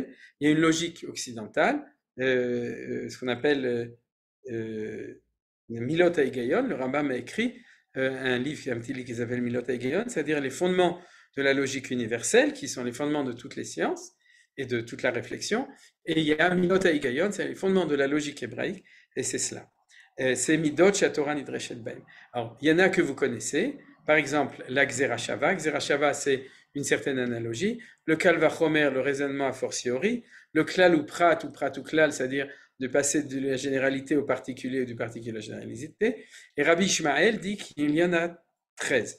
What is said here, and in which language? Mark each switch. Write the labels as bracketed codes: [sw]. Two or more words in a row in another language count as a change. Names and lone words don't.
[fr] Il y a une logique occidentale, ce qu'on appelle Milot HaHigayon. Le Rambam a écrit un petit livre qui s'appelle Milot HaHigayon, c'est-à-dire les fondements de la logique universelle, qui sont les fondements de toutes les sciences et de toute la réflexion. Et il y a Milot HaHigayon, c'est les fondements de la logique hébraïque, Et c'est cela. [he] C'est מידות שהתורה נדרשת בהם. [fr] Alors, il y en a que vous connaissez. Par exemple, la [he] גזרה שווה. גזרה שווה, [fr] c'est une certaine analogie. Le [he] קל וחומר, [fr] le raisonnement a fortiori. Le [he] כלל ופרט וכלל, [fr] c'est-à-dire de passer de la généralité au particulier ou du particulier à la généralité. Et Rabbi Ishmael dit qu'il y en a 13.